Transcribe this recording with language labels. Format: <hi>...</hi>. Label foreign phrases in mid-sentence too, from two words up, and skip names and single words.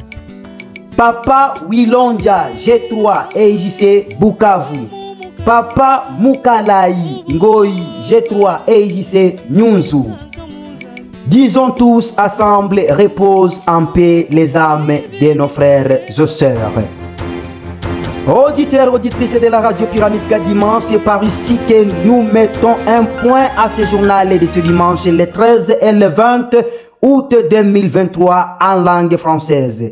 <fr>Papa Wilonja, G3 et IGC Bukavu, Papa Mukalai Ngoi, G3 et IGC Nyunzu. Disons tous ensemble, repose en paix les âmes de nos frères et sœurs. Auditeurs, auditrices de la radio Pyramide Kadima, c'est par ici que nous mettons un point à ce journal de ce dimanche, le 13 et le 20 août 2023 en langue française.</fr>